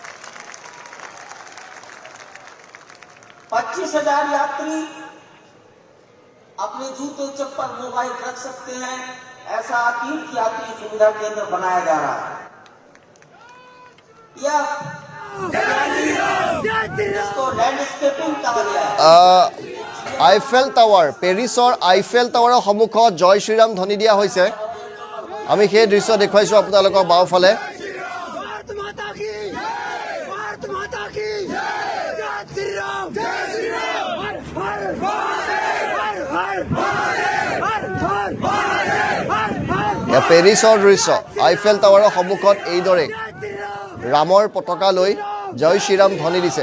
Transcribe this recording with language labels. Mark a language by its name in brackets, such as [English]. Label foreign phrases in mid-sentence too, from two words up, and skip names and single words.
[Hindi] 25,000 यात्री अपने जूते, चप्पल, मोबाइल रख सकते हैं, ऐसा तीर्थ यात्री सुविधा केंद्र बनाया जा रहा है। यह इसको लैंडस्केपिंग कहा गया है। [Assamese] আইফেল টাৱাৰ, পেৰিছৰ আইফেল টাৱাৰৰ সন্মুখত জয় শ্ৰীৰাম ধ্বনি দিয়া হৈছে। আমি সেই দৃশ্য দেখুৱাইছোঁ আপোনালোকৰ বাওঁফালে। পেৰিছৰ দৃশ্য, আইফেল টাৱাৰৰ সন্মুখত এইদৰে ৰামৰ পতাকা লৈ জয় শ্ৰীৰাম ধ্বনি দিছে।